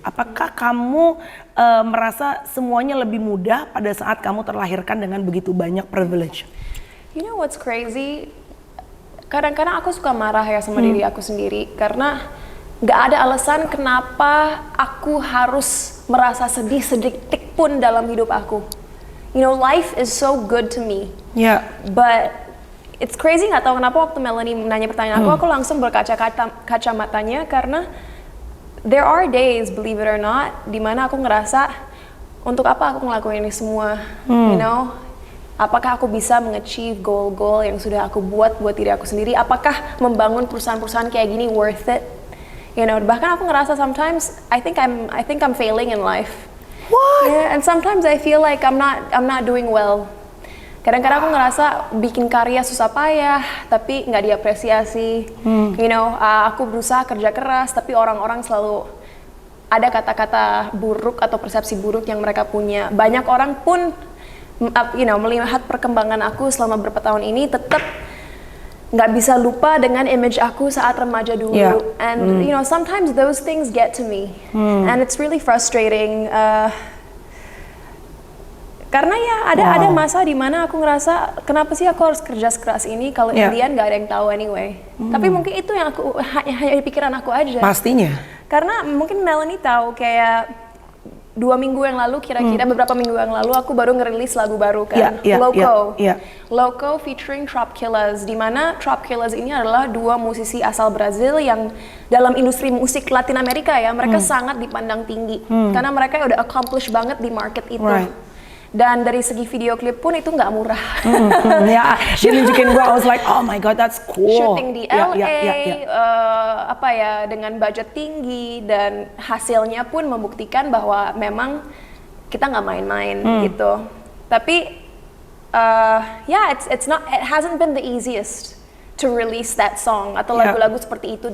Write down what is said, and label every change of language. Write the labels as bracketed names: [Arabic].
[Indonesian] Apakah kamu merasa semuanya lebih mudah pada saat kamu terlahirkan dengan begitu banyak privilege? [English] You know what's crazy? [Indonesian] Kadang-kadang aku suka marah ya sama diri aku sendiri karena nggak ada alasan kenapa aku harus merasa sedih sedetik pun dalam hidup aku. [English] You know, life is so good to me. But it's crazy, [Indonesian] nggak tahu kenapa waktu Melanie nanya pertanyaan aku langsung berkaca-kacamatanya karena [English] there are days, believe it or not, [Indonesian] dimana aku ngerasa untuk apa aku ngelakuin ini semua, [English] you know? [Indonesian] Apakah aku bisa mengachieve goal-goal yang sudah aku buat diri aku sendiri? Apakah membangun perusahaan-perusahaan kayak gini worth it? [English] You know, [Indonesian] bahkan aku ngerasa [English] sometimes I think I'm failing in life. What? Yeah, and sometimes I feel like I'm not doing well. [Indonesian] Kadang-kadang aku ngerasa bikin karya susah payah, tapi nggak diapresiasi. [English] You know, [Indonesian] aku berusaha kerja keras, tapi orang-orang selalu ada kata-kata buruk atau persepsi buruk yang mereka punya. Banyak orang pun, [English] you know, [Indonesian] melihat perkembangan aku selama beberapa tahun ini, tetap nggak bisa lupa dengan image aku saat remaja dulu. [English] And you know, sometimes those things get to me, and it's really frustrating. [Indonesian] Karena ya ada masa di mana aku ngerasa kenapa sih aku harus kerja sekeras ini kalau Indian nggak ada yang tahu anyway. Tapi mungkin itu yang aku hanya di pikiran aku aja. Pastinya. Karena mungkin Melanie tahu kayak 2 minggu yang lalu kira-kira beberapa minggu yang lalu aku baru ngerilis lagu baru kan, Loco featuring Trop Killers, di mana Trop Killers ini adalah 2 musisi asal Brazil yang dalam industri musik Latin Amerika ya mereka sangat dipandang tinggi karena mereka udah accomplish banget di market itu. Dan dari segi video klip pun itu nggak murah. Ya, dia nunjukin gua, [English] I was like, oh my god, that's cool. [Indonesian] Shooting di LA, apa ya, dengan budget tinggi dan hasilnya pun membuktikan bahwa memang kita nggak main-main gitu. Tapi, [English] it hasn't been the easiest to release that song [Indonesian] atau lagu-lagu seperti itu.